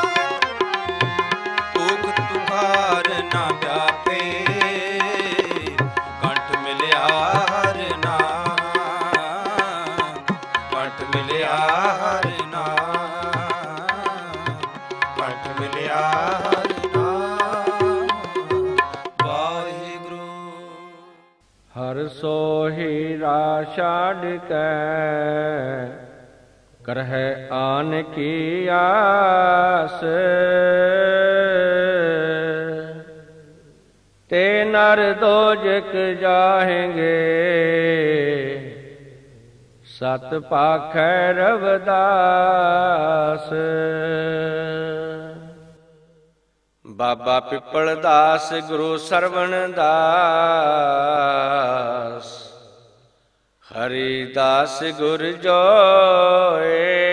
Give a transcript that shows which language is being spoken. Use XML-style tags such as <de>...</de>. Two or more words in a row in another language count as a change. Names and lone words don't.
<pa>ਪੋਖਿ ਤੁਖਾਰੁ ਨ ਵਿਆਪੈ, ਕੰਠਿ ਮਿਲਿਆ ਹਰਿ ਨਾਹੁ, ਕੰਠਿ ਮਿਲਿਆ ਹਰਿ ਨਾਹੁ, ਕੰਠਿ ਮਿਲਿਆ ਹਰਿ ਨਾਹੁ। वाहिगुरु। ਹਰਿ ਸੋ ਹੀਰਾ ਛਾਡਿ ਕੈ, ਕਰਹਿ ਆਨ ਕੀ ਆਸ। ਤੇ ਨਰ ਦੋਜਕ ਜਾਹਿਗੇ, ਸਤ ਪਾਖੈ ਰਵਿਦਾਸ। ਬਾਬਾ ਪਿੱਪਲ ਦਾਸ ਗੁਰੂ ਸਰਵਣ ਦਾਸ, ਹਰੀ ਦਾਸ ਗੁਰ ਜੋਏ।</pa>